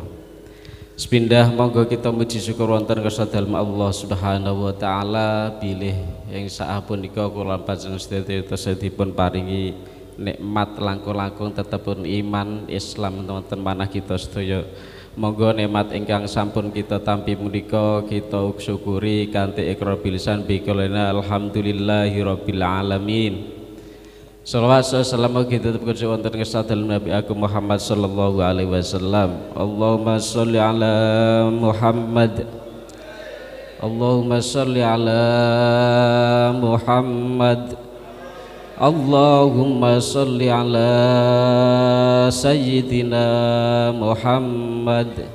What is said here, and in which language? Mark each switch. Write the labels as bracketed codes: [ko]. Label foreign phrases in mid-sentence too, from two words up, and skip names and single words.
[jv] Sepindah monggo kita muji syukur wonten kersa dalem Allah [ar] سبحانه وتعالى [jv] bilih ing sapunika kula panjenengan sedaya dipun paringi nikmat langkung-langkung tetepun iman Islam wonten manah kita sedaya. Monggo nikmat ingkang sampun kita tampi menika kita syukuri kanthi iqrar [ar] باللسان بقولنا الحمد لله رب العالمين. [jv] Salawat salam kita terpuji wonten kersa dalem Nabi Agung Muhammad [ar] صلى الله عليه وسلم. اللهم صل على محمد. اللهم صل على محمد. اللهم صل على سيدنا محمد.